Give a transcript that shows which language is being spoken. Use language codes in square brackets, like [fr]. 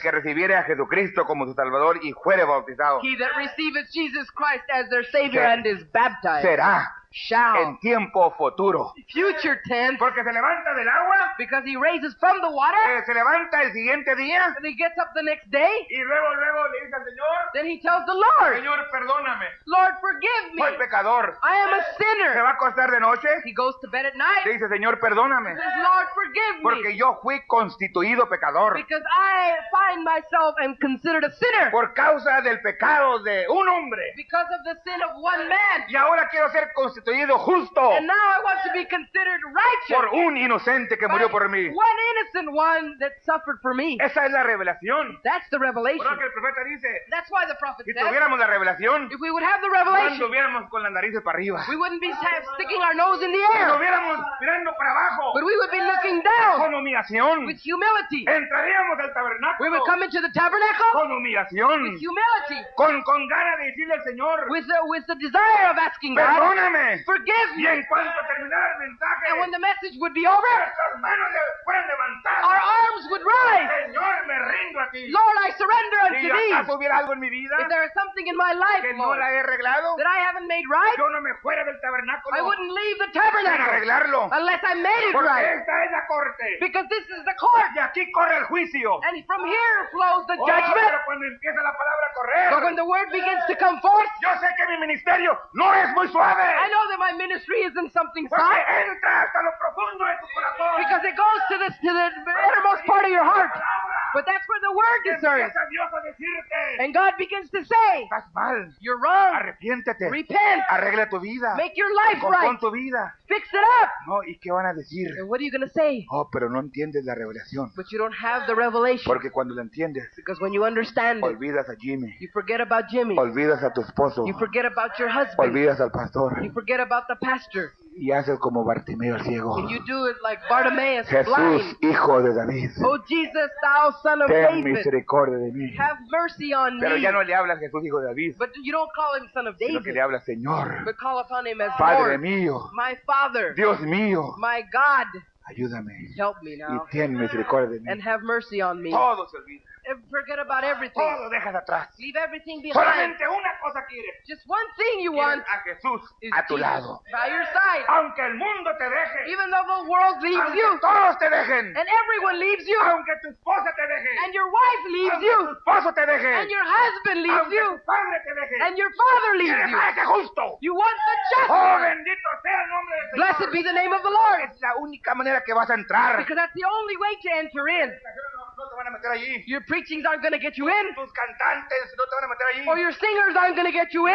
[es] que recibiere a Jesucristo como su Salvador y fuere bautizado, [en] he that receiveth Jesus Christ as their Savior [es] Será- [en] and is baptized, [es] será será [en] shall, [es] en tiempo futuro. [en] future tense, [es] Porque se levanta del agua, [en] because he raises from the water, [es] se levanta el siguiente día [en] and he gets up the next day, [es] y luego le dice al Señor, [en] then he tells the Lord, [es] Señor, perdóname, [en] Lord, forgive me. [es] soy pecador. [en] I am a [es] Se [en] sinner. [es] va a acostar de noche, [en] He goes to bed at night, [es] le dice, Señor, perdóname, [en] says, Lord, forgive [es] porque [en] me, [es] yo fui constituido pecador [en] because I find myself and considered a sinner [es] por causa del pecado de un hombre. [en] because of the sin of one man. [es] Y ahora quiero ser constituido justo [en] And now I want to be considered [es] por [en] righteous [es] un inocente que [en] by [es] murió por mí. [en] one innocent one that suffered for me. [es] Esa es la revelación. [en] That's the [es] Por [en] revelation. [es] lo que el profeta dice, [en] That's why the prophet [es] si [en] says, [es] tuviéramos la revelación, [en] if we would have the [es] no [en] revelation, [es] anduviéramos con las narices para arriba. [en] we wouldn't be sticking our nose in the [es] Si [en] air, [es] estuviéramos mirando para abajo [en] but we would be looking down [es] con humillación. [en] with humility. [es] Entraríamos al [en] We [es] tabernáculo [en] would come into the tabernacle [es] con humillación. [en] with humility, [es] Con ganas de decirle al Señor, [en] with the desire of asking God, [es] perdóname. [en] forgive [es] Y [en] me. [es] en cuanto terminara el mensaje, [en] And when the message would be over, [es] nuestras manos fueran levantadas. [en] our arms would rise. [es] Señor, me rindo a ti. [en] Lord, I surrender unto [es] Si [en] thee. [es] acaso hubiera algo en mi vida [en] If there is something in my life, [es] que no [en] Lord, [es] la he arreglado, [en] that I haven't made right, [es] yo no me fuera del tabernáculo [en] I wouldn't leave the [es] sin [en] tabernacle [es] arreglarlo. [en] unless I made it [es] Porque [en] right. [es] esta es la corte. [en] Because this is the court, [es] Y aquí corre el juicio. [en] and from here flows the Oh, judgment. [es] pero cuando empieza la palabra a correr, [en] But when the word begins to come forth, [es] yo sé que mi ministerio no es muy suave. [en] I know that my ministry isn't something [es] Porque [en] soft, [es] entra hasta lo profundo de tu corazón. [en] because it goes to the innermost part of your heart. But that's where the word [es] Y [en] discerns. [es] empieza Dios a decirte, [en] And God begins to say, [es] estás mal, [en] you're wrong. [es] arrepiéntete, [en] Repent. [es] arregla tu vida, [en] Make your life right. [es] compón tu vida. [en] Fix it up. [es] No, ¿y qué van a decir? [en] And what are you going to say? [es] Oh, pero no entiendes la revelación. [en] But you don't have the revelation. [es] Porque cuando la entiendes, [en] Because when you understand it, [es] olvidas a Jimmy, [en] you forget about Jimmy. [es] olvidas a tu esposo, [en] You forget about your husband. [es] olvidas al pastor [en] You forget about the pastor. [es] y haces como Bartimeo el ciego. [en] And you do it like Bartimaeus, [es] Jesús, [en] blind. [es] hijo de David, [en] Oh Jesus, thou son of [es] ten [en] David, [es] misericordia de mí. [en] have mercy on [es] Pero [en] me. [es] ya no le hablas Jesús, hijo de David, [en] But you don't call him son of [es] sino que [en] David, [es] le hablas Señor, [en] but call upon him as [es] Padre [en] Lord, [es] mío, [en] my Father, [es] Dios mío, [en] my God. [es] ayúdame [en] Help me [es] y [en] now [es] ten misericordia de [en] and [es] mí. [en] have mercy on me. [es] Todo se olvida, [en] Forget about everything. [es] todo dejas atrás. [en] Leave everything behind. [es] Solamente una cosa quieres, [en] Just one thing you [es] quieres a Jesús [en] is [es] a tu [en] Jesus [es] lado. [en] by your side. [es] Aunque el mundo te deje, [en] Even though the world leaves [es] aunque [en] you [es] todos te dejen, [en] and everyone leaves you [es] aunque tu esposa te deje, [en] and your wife leaves [es] aunque [en] you [es] tu esposo te deje, [en] and your husband leaves [es] aunque [en] you [es] tu padre te deje, [en] and your father leaves [es] quieres [en] you. [es] a ese justo. [en] You want the just Oh, one. [es] bendito sea el nombre del Señor. [en] Blessed be the name of the Lord. [es] Es la única manera que vas a entrar. [en] Because that's the only way to enter in. [es] No te van a meter allí. [en] Your preachings aren't going to get you in, [es] Tus cantantes no te van a meter allí. [en] or your singers aren't going to get you in.